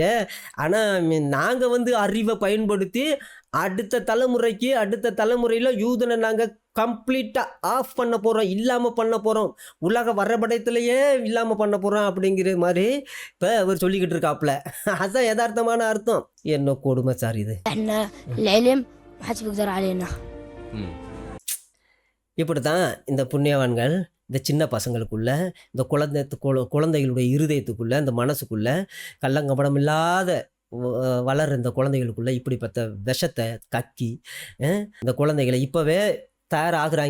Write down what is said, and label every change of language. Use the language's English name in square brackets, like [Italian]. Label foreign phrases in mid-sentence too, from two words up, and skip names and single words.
[Tamil] ஆனால் நாங்கள் வந்து அறிவை பயன்படுத்தி அடுத்த தலைமுறையில் யூதனை நாங்கள் கம்ப்ளீட்டாக ஆஃப் பண்ண போகிறோம், இல்லாமல் பண்ண போகிறோம், உலக வரைபடத்திலேயே இல்லாமல் பண்ண போகிறோம் அப்படிங்கிற மாதிரி இப்போ அவர் சொல்லிக்கிட்டு இருக்காப்புல. அதுதான் யதார்த்தமான அர்த்தம். என்ன கொடுமை சார் இது. [Arabic] احنا العلم ما حدش بيقدر علينا. [Tamil] இப்படி தான் இந்த புண்ணியவான்கள் இந்த சின்ன பசங்களுக்குள்ள, இந்த குழந்தைகளுடைய இருதயத்துக்குள்ளே, இந்த மனசுக்குள்ளே கள்ளங்கபடம் இல்லாத வளர்ற இந்த குழந்தைகளுக்குள்ளே இப்படிப்பட்ட விஷத்தை கக்கி இந்த குழந்தைகளை இப்போவே தயாராகிறாங்க.